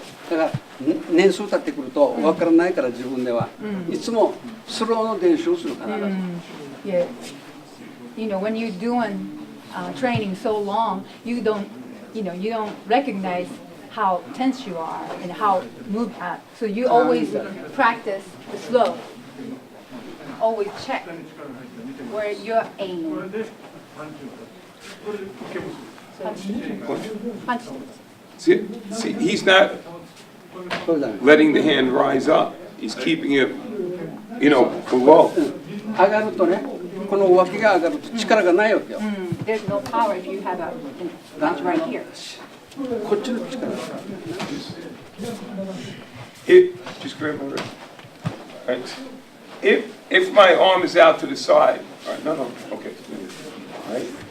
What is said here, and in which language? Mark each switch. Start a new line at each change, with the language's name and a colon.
Japanese: だから年数経ってくると分からないから自分では、いつもスローの練習をする必ず。
English: Yeah. You know, when you're doing training so long, you don't recognize how tense you are and how move. So you always practice the slow. Always check where you're aiming. Punch. See, he's not letting the hand rise up. He's keeping it, below.
Japanese: 上がるとね、この脇が上がると力がないわけよ。
English: There's no power if you have a punch right here.
Japanese: こっちの力。
English: Just grab my wrist. All right. If my arm is out to the side, all right, no, okay. All right.